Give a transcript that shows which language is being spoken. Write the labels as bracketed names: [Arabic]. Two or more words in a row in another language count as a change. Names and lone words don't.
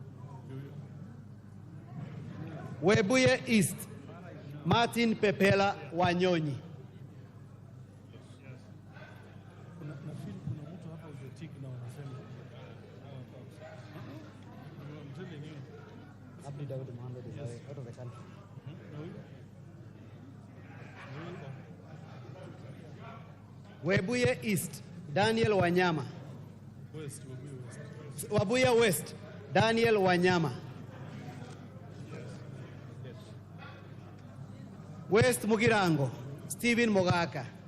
[English] Webuye East, Martin Pepela Wanyonyi. Abdi Daud Mohammed is out of the country. Webuye East, Daniel Wanyama. West. Webuye West, Daniel Wanyama. West Mugirango, Stephen Mogaka.